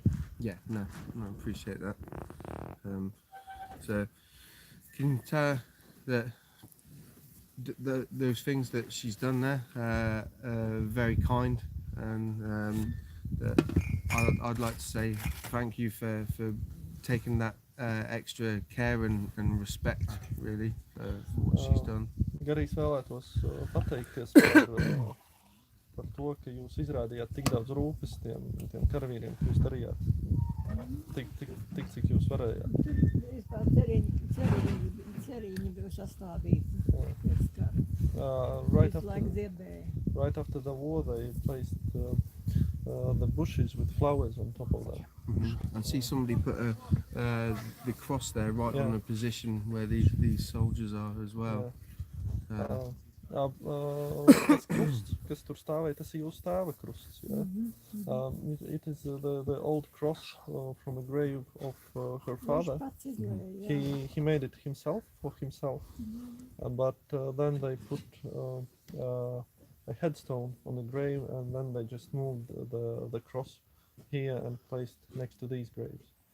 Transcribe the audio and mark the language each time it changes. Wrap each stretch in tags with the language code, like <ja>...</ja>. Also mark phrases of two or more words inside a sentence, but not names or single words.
<en>Yeah, no, I appreciate that. So can you tell that those things that she's done there are very kind, and that I'd like to say thank you for taking that extra care and respect, really, for what she's done.</en> <lv>Arī es vēlētos pateikties par to, ka jūs izrādījāt tik daudz rūpes tiem karavīriem, ka jūs darījāt tik cik jūs varējāt. Vispār ceriņi bija sastādīti.</lv> <en>Right after the war, they placed the bushes with flowers on top of them. I see somebody put the cross there, right on the position where these soldiers are as well.</en> <lv>Tas krusts, kas tur stāvēja, tas ir jūsu tēva krusts.</lv> <en>It is the old cross from a grave of her father. He made it himself, for himself, but then they put a headstone on the grave, and then they just moved the cross here and placed next to these graves.</en>